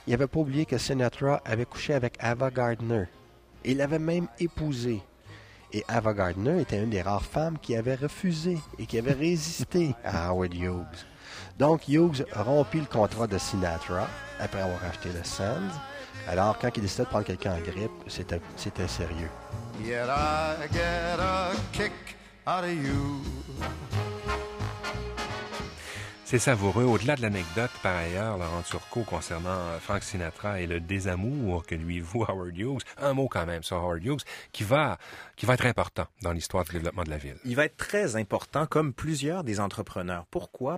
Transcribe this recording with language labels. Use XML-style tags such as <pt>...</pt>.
<fr>Il n'avait pas oublié que Sinatra avait couché avec Ava Gardner. Il l'avait même épousée. Et Ava Gardner était une des rares femmes qui avait refusé et qui avait résisté à Howard Hughes. Donc, Hughes rompit le contrat de Sinatra après avoir acheté le Sands. Alors, quand il décidait de prendre quelqu'un en grippe, c'était sérieux.</fr> <en>Yet I get a kick out of you.</en> <fr>C'est savoureux. Au-delà de l'anecdote, par ailleurs, Laurent Turcot, concernant Frank Sinatra et le désamour que lui voue Howard Hughes, un mot quand même sur Howard Hughes, qui va être important dans l'histoire du développement de la ville. Il va être très important, comme plusieurs des entrepreneurs. Pourquoi?</fr>